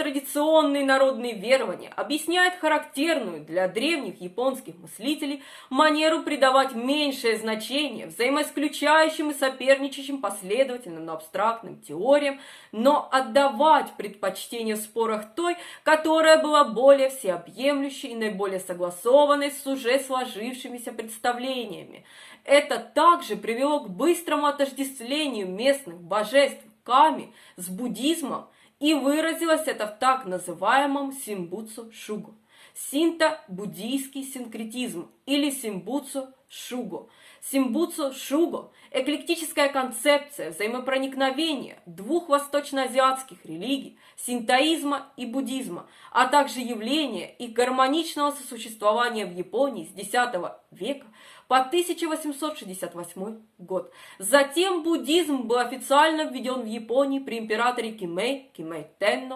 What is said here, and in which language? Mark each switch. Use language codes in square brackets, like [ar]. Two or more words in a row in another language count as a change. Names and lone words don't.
[ru] традиционные народные верования, объясняет характерную для древних японских мыслителей манеру придавать меньшее значение взаимоисключающим и соперничающим последовательным, но абстрактным теориям, но отдавать предпочтение в спорах той, которая была более всеобъемлющей и наиболее согласованной с уже сложившимися представлениями. Это также привело к быстрому отождествлению местных божеств ками с буддизмом, и выразилось это в так называемом симбуцу шугу. синто-буддийский синкретизм или симбуцу-шуго. Симбуцу-шуго – эклектическая концепция взаимопроникновения двух восточноазиатских религий, синтоизма и буддизма, а также явление их гармоничного сосуществования в Японии с X века по 1868 год. Затем буддизм был официально введен в Японии при императоре Кимэй Тенно.